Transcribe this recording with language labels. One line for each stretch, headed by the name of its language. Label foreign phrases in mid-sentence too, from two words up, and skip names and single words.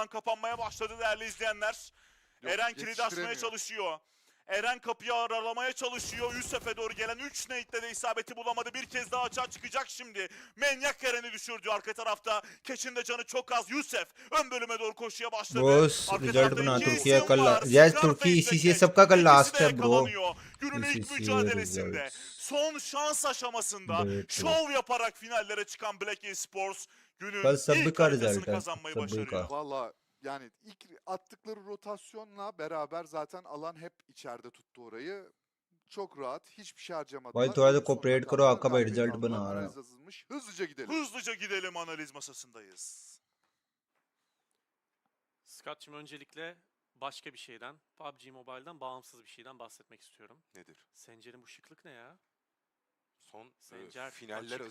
Turkish: alan kapanmaya başladı değerli izleyenler. Eren kilidi açmaya çalışıyor. Eren kapıyı aralamaya çalışıyor. Yusuf'e doğru gelen 3 nade'de de isabeti bulamadı. Bir kez daha açığa çıkacak şimdi. Manyak Eren'i düşürdü arka tarafta. Keç'in de canı çok az. Yusuf ön bölüme doğru koşuya başladı.
Hindi: बॉस
Turkish: Arka
Hindi: रिजल्ट
Turkish: tarafta
Hindi: बना
Turkish: iki
Hindi: तुर्की
Turkish: isim
Hindi: कल
Turkish: var.
Hindi: यस तुर्की
Turkish: Scarface ve
Hindi: इसी से
Turkish: Keç.
Hindi: सबका कल
Turkish: İkisi
Hindi: लास्ट
Turkish: de
Hindi: है ब्रो
Turkish: yakalanıyor. Günün ilk
Hindi: ICC
Turkish: mücadelesinde
Hindi: results
Turkish: son şans aşamasında
Hindi: डेट
Turkish: şov yaparak finallere çıkan Black Esports günün
Hindi: कल सभी
Turkish: ilk
Hindi: का
Turkish: haritasını
Hindi: रिजल्ट है
Turkish: kazanmayı
Hindi: सभी का
Turkish: başarıyor. Valla yani ilk attıkları rotasyonla beraber zaten alan hep içeride tuttu orayı. Çok rahat, hiçbir şey
Hindi: भाई
Turkish: harcamadılar.
Hindi: थोड़ा सा
Turkish: Oyun sonuna
Hindi: कोऑपरेट करो
Turkish: kaldılar,
Hindi: आपका भाई
Turkish: galibiyet
Hindi: रिजल्ट
Turkish: aldılar.
Hindi: बना रहा
Turkish: Analiz yazılmış. Hızlıca gidelim. Hızlıca gidelim, analiz masasındayız. Scott'cığım öncelikle başka bir şeyden, PUBG Mobile'dan bağımsız bir şeyden bahsetmek istiyorum. Nedir? Sencer'in bu şıklık ne ya? Son Sencer finaller açık